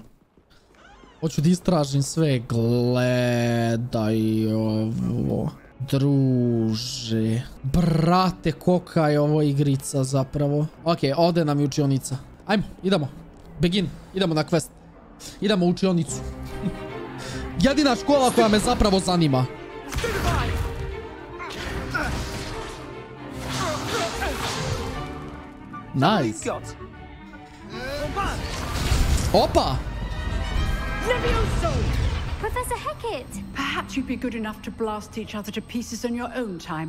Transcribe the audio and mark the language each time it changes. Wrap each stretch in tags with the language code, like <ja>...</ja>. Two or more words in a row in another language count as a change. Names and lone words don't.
<sr>Hoću da istražim sve. Gledaj ovo. Druže. Brate, koka je ovo igrica zapravo. Ok, ovdje nam je učionica. Ajmo, idemo. Begin, idemo na quest. Idemo u učionicu. Jedina škola koja me zapravo zanima.</sr> <en>Nice.</en> <sr>Opa! Levioso! Professor Hecat!</sr> <en>Perhaps you'd be good enough to blast each other to pieces on your own time.</en>